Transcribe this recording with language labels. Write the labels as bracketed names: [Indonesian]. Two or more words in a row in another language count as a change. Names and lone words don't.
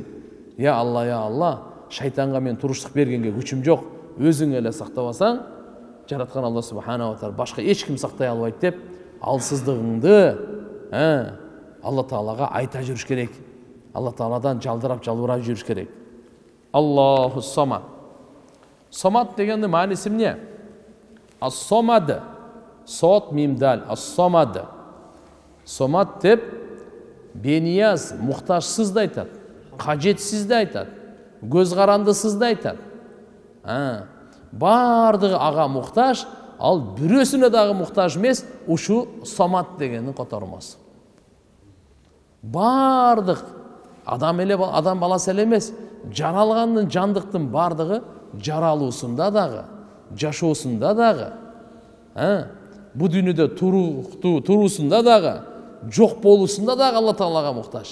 [Kyrgyz] Я Алла, шайтанга мен туруштук бергенге күчүм жок. Өзүң эле сактабасаң, жараткан Алла [Arabic] سبحانه وتعالى [Kyrgyz] башка эч ким сактай албайт деп, алсыздыгыңды Алла Таалага айта жүрүш керек. Алла Тааладан жалдырап жалбырап жүрүш керек. [Arabic] الله الصمد. [Kyrgyz] Самад дегенде мааниси эмне? [Arabic] الصمد صاد ميم دال. الصمد. [Kyrgyz] Самад деп бенияз, муктажсыз да айтат. Кажетсиз да айтат. Көз карандысыз да айтат. Бардыгы ага муктаж, ал бирөөсүнө дагы муктаж эмес, ушу самад дегендин котормосу. Бардык адам баласы эле эмес, жаралгандын жандыктын бардыгы жаралуусунда дагы, жашоосунда дагы, бу дүйнөдө туруусунда дагы, жок болуусунда дагы Алла Таалага муктаж.